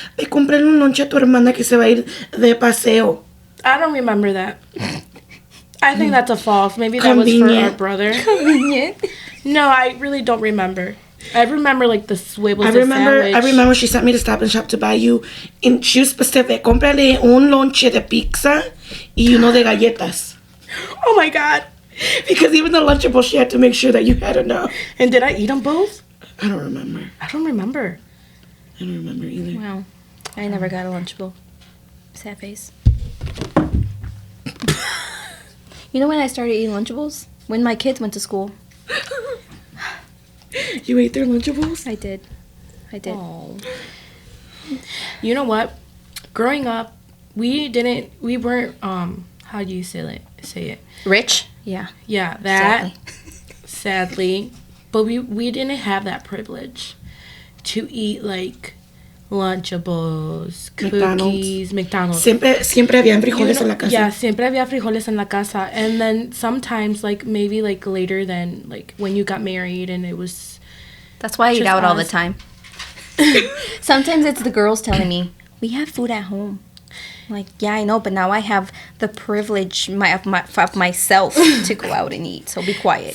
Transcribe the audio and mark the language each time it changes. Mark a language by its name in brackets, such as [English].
[Spanish] Ve, compré un lonche a tu hermana que se va a ir de paseo. [English] I don't remember that. I think that's a false. Maybe that was for our brother. Convenient. No, I really don't remember. I remember like the swivel sandwich. I remember she sent me to Stop and Shop to buy you, and she was specific. [Spanish] Cómprale un lonche de pizza y uno de galletas. [English] Oh my God. Because even the Lunchable, she had to make sure that you had enough. And did I eat them both? I don't remember. I don't remember. I don't remember either. Wow. I never got a Lunchable. Sad face. You know when I started eating Lunchables? When my kids went to school. You ate their Lunchables? I did. Oh. You know what? Growing up, we weren't, how do you say it? Rich? Yeah. Yeah, that. Sadly. But we didn't have that privilege to eat like Lunchables, cookies, McDonald's. [Spanish] Siempre había frijoles en la casa. Yeah, siempre había frijoles en la casa. [English] And then sometimes like maybe like later than like when you got married and it was. That's why I eat out all the time. Sometimes it's the girls telling me, we have food at home. I'm like, yeah, I know, but now I have the privilege of myself to go out and eat, so be quiet.